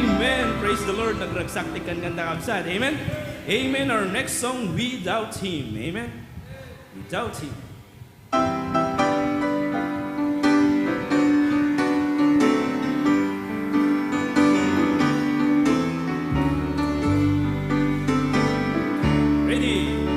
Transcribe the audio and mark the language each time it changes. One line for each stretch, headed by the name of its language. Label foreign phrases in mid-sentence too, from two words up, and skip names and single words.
English: Amen. Praise the Lord.
Iloko: Nagragsakti kan ganda kabsat.
English: Amen. Amen. Our next song, Without Him. Amen. Without Him. Ready?